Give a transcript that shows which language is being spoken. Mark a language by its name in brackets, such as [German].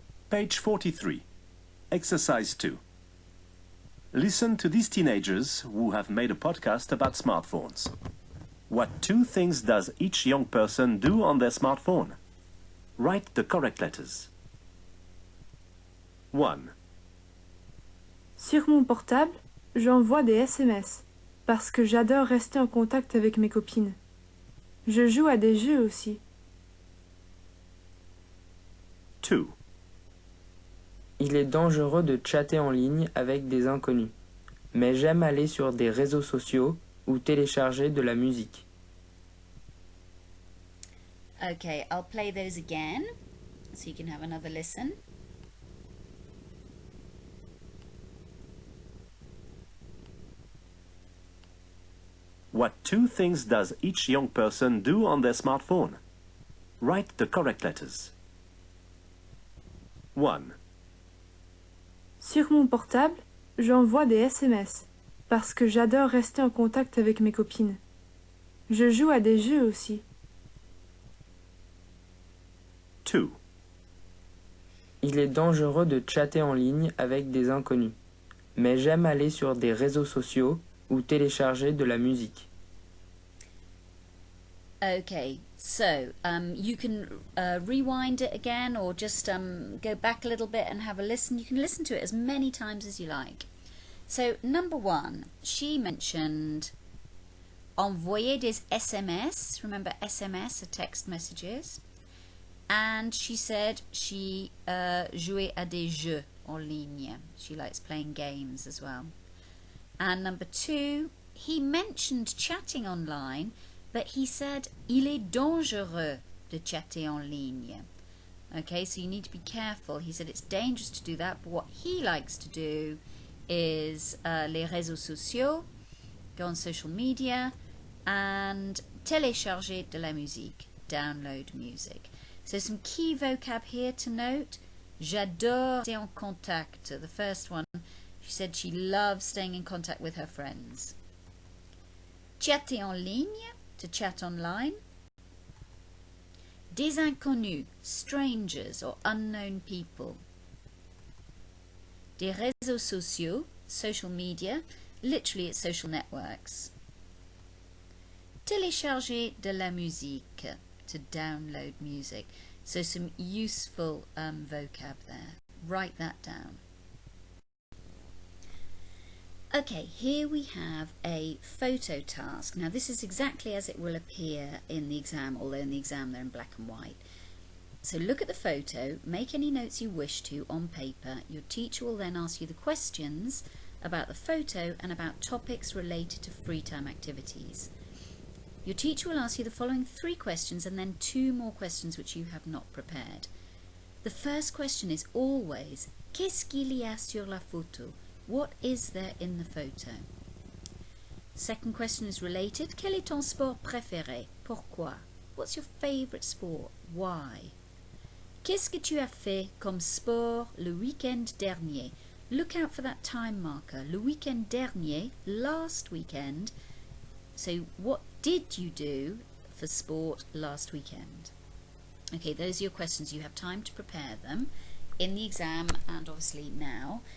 [English] Page 43. Exercise 2. Listen to these teenagers who have made a podcast about smartphones. What 2 things does each young person do on their smartphone? Write the correct letters. 1. [French] Sur mon portable, j'envoie des SMS parce que j'adore rester en contact avec mes copines. Je joue à des jeux aussi. [English] 2. [French] Il est dangereux de chatter en ligne avec des inconnus, mais j'aime aller sur des réseaux sociaux ou télécharger de la musique. [English] Okay, I'll play those again so you can have another listen. What 2 things does each young person do on their smartphone? Write the correct letters. 1. [French] Sur mon portable, j'envoie des SMS parce que j'adore rester en contact avec mes copines. Je joue à des jeux aussi. [English] 2. [French] Il est dangereux de chatter en ligne avec des inconnus, mais j'aime aller sur des réseaux sociaux ou télécharger de la musique. [English] Okay, so you can rewind it again or just go back a little bit and have a listen. You can listen to it as many times as you like. So, number 1, she mentioned [French] envoyer des SMS. [English] Remember SMS are text messages. And she said she [French] jouait à des jeux en ligne. [English] She likes playing games as well. And number 2, he mentioned chatting online, but he said [French] il est dangereux de chatter en ligne. [English] Okay, so you need to be careful. He said it's dangerous to do that, but what he likes to do is [French] les réseaux sociaux, [English] go on social media, and [French] télécharger de la musique, [English] download music. So some key vocab here to note. [French] J'adore rester en contact. [English] The first one, she said she loves staying in contact with her friends. [French] Chatter en ligne, [English] to chat online. [French] Des inconnus, [English] strangers or unknown people. [French] Des réseaux sociaux, [English] social media, literally it's social networks. [French] Télécharger de la musique, [English] to download music. So some useful vocab there. Write that down. Okay, here we have a photo task. Now this is exactly as it will appear in the exam, although in the exam they're in black and white. So look at the photo, make any notes you wish to on paper. Your teacher will then ask you the questions about the photo and about topics related to free time activities. Your teacher will ask you the following 3 questions and then 2 more questions which you have not prepared. The first question is always, [French] qu'est-ce qu'il y a sur la photo? [English] What is there in the photo? Second question is related, [French] quel est ton sport préféré? Pourquoi? [English] What's your favourite sport? Why? [French] Qu'est-ce que tu as fait comme sport le week-end dernier? [English] Look out for that time marker. [French] Le week-end dernier, [English] last weekend. So what did you do for sport last weekend? Okay, those are your questions. You have time to prepare them in the exam and obviously now.